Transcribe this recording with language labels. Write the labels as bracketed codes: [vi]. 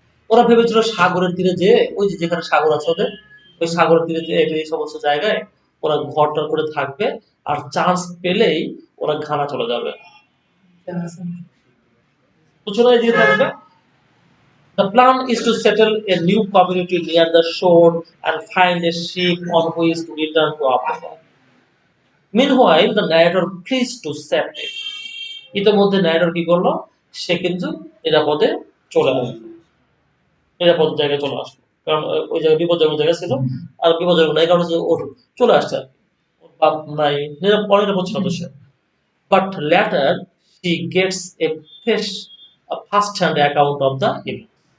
[bn] ওরা ভেবেছিল সাগরের তীরে, যে ওই যে যেখানে সাগর আছে ওদের, ওই সাগরের তীরে যে এই সমস্ত জায়গায় ওরা ঘরটার করে থাকবে, আর চান্স পেলেই ওরা ঘানা চলে যাবে, বুঝছো না, এদিকে থাকবে। [en] The plan is to settle a new community near the shore and find a ship on which to return to Africa. Meanwhile, the narrator flees to safety. [bn] ইতিমধ্যে ন্যারেটর কি করলো, সে কিন্তু নিরাপদে চলে আসলো, নিরাপদ জায়গায় চলে আসলো, কারণ ওই জায়গায় বিপজ্জনক জায়গা ছিল, আর বিপজ্জনক নাই কারণ হচ্ছে ওর চলে আসছে আর কি। ওর বাপ নাই, অনিরাপদ ছিল তো সে। [en] But later she gets a first hand account of the event.